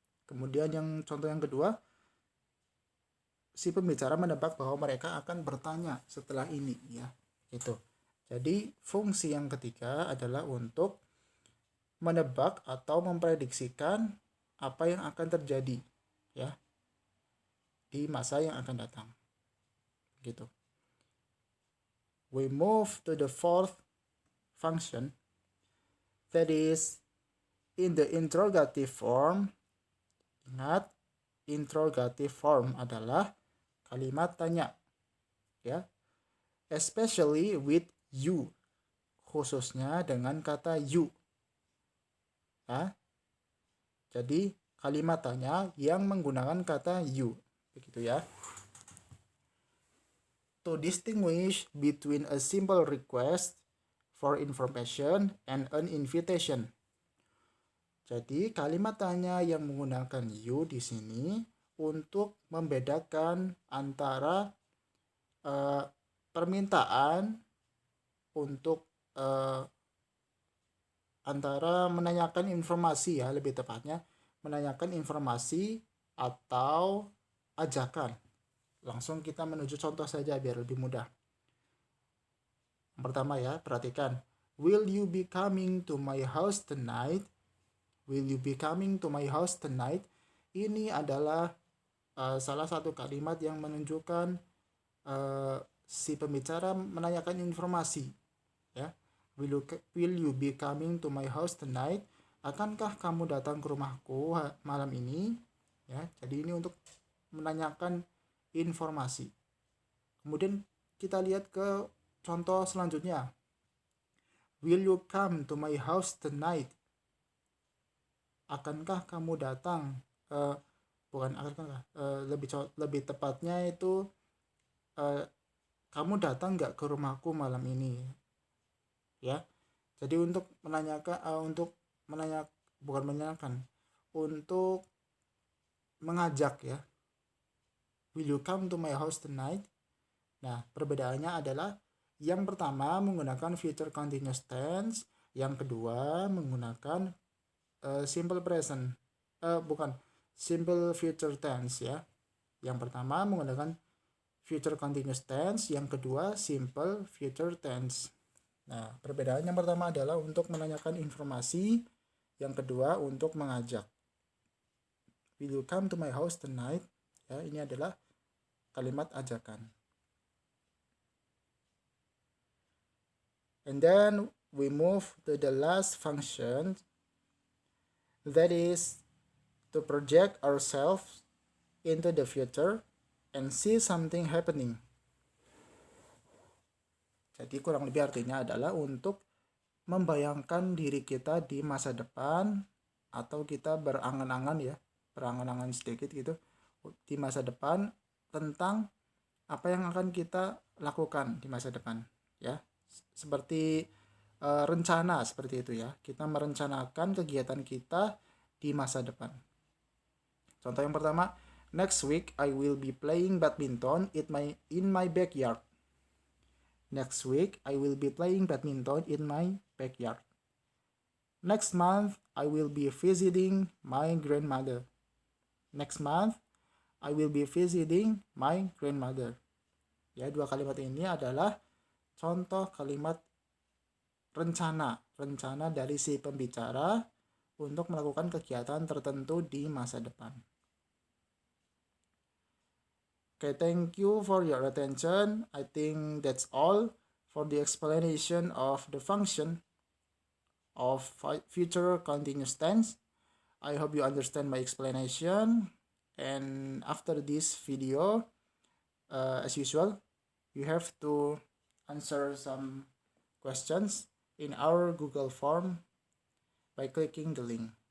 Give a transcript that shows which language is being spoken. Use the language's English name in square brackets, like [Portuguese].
[Indonesian] Kemudian contoh yang kedua, si pembicara menebak bahwa mereka akan bertanya setelah ini ya. Gitu. Jadi fungsi yang ketiga adalah untuk menebak atau memprediksikan apa yang akan terjadi ya di masa yang akan datang. Gitu. [English] We move to the fourth function, that is in the interrogative form. [Indonesian] Ingat, interrogative form adalah kalimat tanya ya, [English] especially with you, [Indonesian] khususnya dengan kata you ya. Jadi kalimat tanya yang menggunakan kata you begitu ya. [English] To distinguish between a simple request for information and an invitation. [Indonesian] Jadi kalimat tanya yang menggunakan you di sini untuk membedakan antara permintaan untuk antara menanyakan informasi ya, lebih tepatnya menanyakan informasi atau ajakan. Langsung kita menuju contoh saja biar lebih mudah. Yang pertama ya, perhatikan. [English] Will you be coming to my house tonight? Will you be coming to my house tonight? [Indonesian] Ini adalah salah satu kalimat yang menunjukkan si pembicara menanyakan informasi ya. [English] Will you be coming to my house tonight? [Indonesian] Akankah kamu datang ke rumahku malam ini? Ya, jadi ini untuk menanyakan informasi. Kemudian kita lihat ke contoh selanjutnya. [English] Will you come to my house tonight? [Indonesian] Akankah kamu datang? Lebih tepatnya itu kamu datang nggak ke rumahku malam ini? Ya. Jadi untuk untuk mengajak ya. [English] Will you come to my house tonight? [Indonesian] Nah, perbedaannya adalah yang pertama menggunakan future continuous tense, yang kedua menggunakan simple present. Simple future tense ya. Yang pertama menggunakan future continuous tense, yang kedua simple future tense. Nah, perbedaan yang pertama adalah untuk menanyakan informasi, yang kedua untuk mengajak. [English] Will you come to my house tonight? [Indonesian] Ya, ini adalah kalimat ajakan. [English] And then we move to the last function, that is to project ourselves into the future and see something happening. [Indonesian] Jadi kurang lebih artinya adalah untuk membayangkan diri kita di masa depan, atau kita berangan-angan sedikit gitu di masa depan tentang apa yang akan kita lakukan di masa depan ya, seperti rencana seperti itu ya, kita merencanakan kegiatan kita di masa depan. Contoh yang pertama, [English] next week I will be playing badminton in my backyard. Next week I will be playing badminton in my backyard. Next month I will be visiting my grandmother. Next month I will be visiting my grandmother. [Indonesian] Ya, dua kalimat ini adalah contoh kalimat rencana dari si pembicara untuk melakukan kegiatan tertentu di masa depan. [English] Okay, thank you for your attention. I think that's all for the explanation of the function of future continuous tense. I hope you understand my explanation. And after this video, as usual, you have to answer some questions in our Google form by clicking the link.